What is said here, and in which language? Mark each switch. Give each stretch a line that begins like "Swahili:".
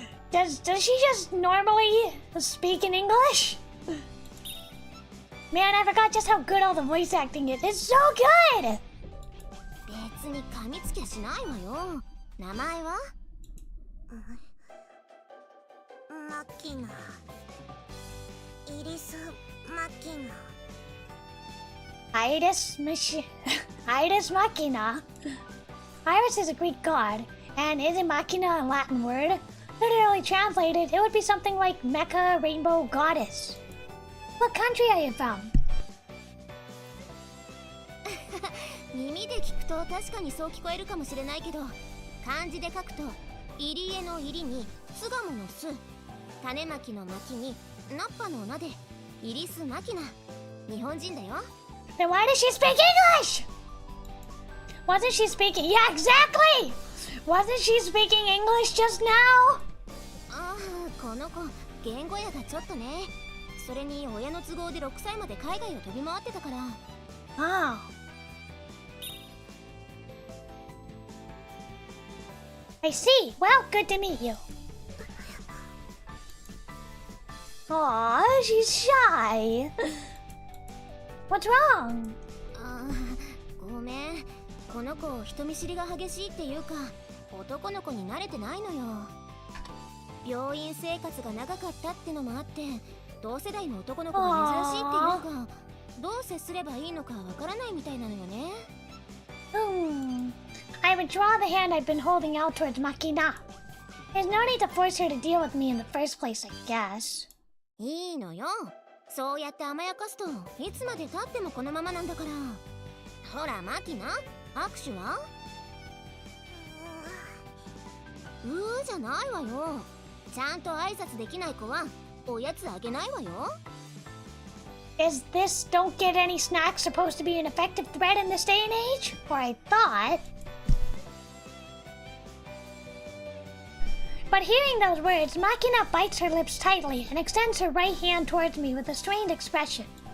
English: Does she just normally speak in English? Man, I forgot just how good all the voice acting is. It's so good!
Japanese: 別に噛みつきゃしないわよ。名前は？マキナ。イリス・マキナ。
English: Iris Machina. Iris is a Greek god, and isn't Machina a Latin word? Literally translated, it would be something like Mecha Rainbow Goddess. What country are you from?
Japanese: 耳で聞くと確かにそう聞こえるかもしれないけど、漢字で書くと入り江の入りに巣鴨の巣、種まきのまきにナッパの名でイリス・マキナ。日本人だよ。
English: Then why does she speak English? Wasn't she speaking? Yeah, exactly! Wasn't she speaking English just now?
Japanese: ああ、この子言語やがちょっとね。それに親の都合で6歳まで海外を飛び回ってたから。
English: Oh. I see. Well, good to meet you. Aw, she's shy. What's wrong?
Japanese: ああ、ごめん。この子人見知りが激しいっていうか、男の子に慣れてないのよ。病院生活が長かったってのもあって、同世代の男の子が珍しいっていうか、どう接すればいいのかわからないみたいなのよね。
English: I withdraw the hand I've been holding out towards Makina. There's no need to force her to deal with me in the first place, I guess.
Japanese: いいのよ。そうやって甘やかすといつまで経ってもこのままなんだから。ほらマキナ、握手は？じゃないわよ。ちゃんと挨拶できない子はおやつあげないわよ。
English: Is this don't get any snacks supposed to be an effective threat in this day and age? Or I thought. But hearing those words, Makina bites her lips tightly and extends her right hand towards me with a strained expression.